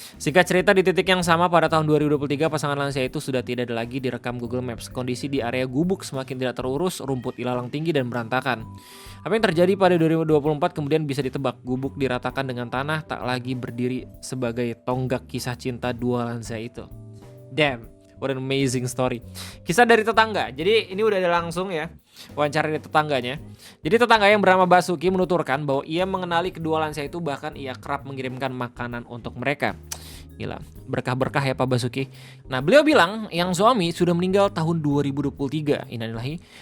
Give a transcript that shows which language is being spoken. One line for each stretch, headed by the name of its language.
Indonesian: Singkat cerita, di titik yang sama pada tahun 2023 pasangan lansia itu sudah tidak ada lagi direkam Google Maps. Kondisi di area gubuk semakin tidak terurus, rumput ilalang tinggi dan berantakan. Apa yang terjadi pada 2024 kemudian bisa ditebak. Gubuk diratakan dengan tanah, tak lagi berdiri sebagai tonggak kisah cinta dua lansia itu.
English: Damn, what an amazing story.
Indonesian: Kisah dari tetangga. Jadi ini udah ada langsung ya wawancara dari tetangganya. Jadi tetangga yang bernama Basuki menuturkan bahwa ia mengenali kedua lansia itu, bahkan ia kerap mengirimkan makanan untuk mereka. Gila, berkah-berkah ya Pak Basuki. Nah, beliau bilang yang suami sudah meninggal tahun 2023. Innalillahi.